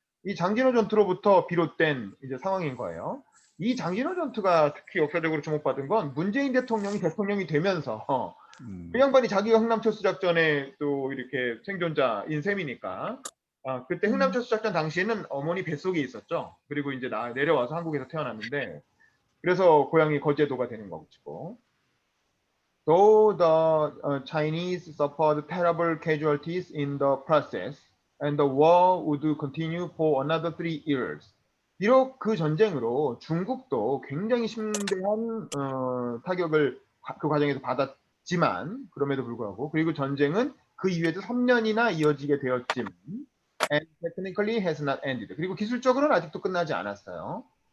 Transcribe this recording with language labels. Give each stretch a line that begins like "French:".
Korean: 이 장진호 전투로부터 비롯된 이제 상황인 거예요. 이 장진호 전투가 특히 역사적으로 주목받은 건 문재인 대통령이 되면서 그 양반이 자기가 흥남철수 작전에 또 이렇게 생존자인 셈이니까 그때 흥남철수 작전 당시에는 어머니 뱃속에 있었죠. 그리고 이제 내려와서 한국에서 태어났는데 그래서 고향이 거제도가 되는 거고.
English: Though the Chinese suffered terrible casualties in the process, and the war would continue for another 3 years.
Korean: 비록 그 전쟁으로 중국도 굉장히 심대한 타격을 그 과정에서 받았지만 되었지만 그럼에도 불구하고 그리고 전쟁은 그 이후에도 3년이나 이어지게 되었지만
English: and technically has not ended.
Korean: 그리고 기술적으로는 아직도 끝나지 않았어요.